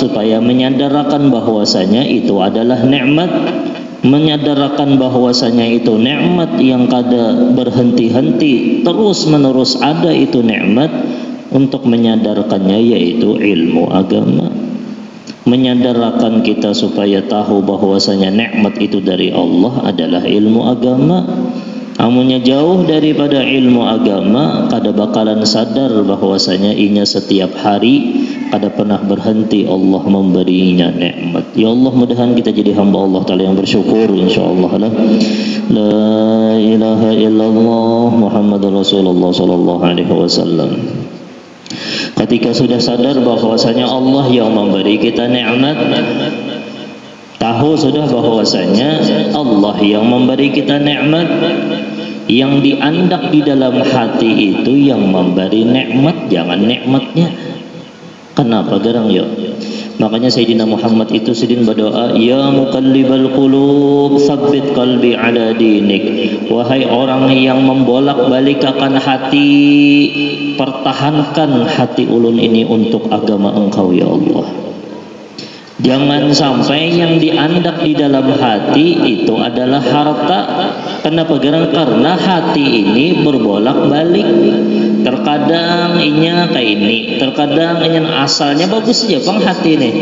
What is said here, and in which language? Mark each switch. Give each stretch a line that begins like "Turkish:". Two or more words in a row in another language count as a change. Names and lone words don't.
Banjar: Supaya menyadarkan bahwasanya itu adalah nikmat, menyadarkan bahwasanya itu nikmat yang kada berhenti-henti, terus menerus ada itu nikmat.
Indonesian: Untuk menyadarkannya yaitu ilmu agama, menyadarkan kita supaya tahu bahwasanya nikmat itu dari Allah adalah ilmu agama.
Banjar: Amunnya jauh daripada ilmu agama, kada bakalan sadar bahwasanya inya setiap hari kada pernah berhenti Allah memberinya nikmat.
Indonesian: Ya Allah, mudahan kita jadi hamba Allah Ta'ala yang bersyukur insyaallah lah.
Arabic: لا إله إلا الله محمد رسول الله صلى الله عليه وسلم.
Indonesian: Ketika sudah sadar bahwasanya Allah yang memberi kita nikmat, tahu sudah bahwasanya Allah yang memberi kita nikmat, yang diandak di dalam hati itu yang memberi nikmat, jangan nikmatnya.
Banjar: Kenapa garang yo? Makanya Sayyidina Muhammad itu sedin berdoa,
Arabic: يا مقلب القلوب ثبت قلبي على دينك.
Banjar: Wahai orang yang membolak-balik akan hati, pertahankan hati ulun ini untuk agama engkau ya Allah.
Indonesian: Jangan sampai yang diandak di dalam hati itu adalah harta.
Banjar: Kenapa garang? Karena hati ini berbolak-balik. Terkadang inya kayak ini, terkadang inya asalnya bagus saja bang hati ini.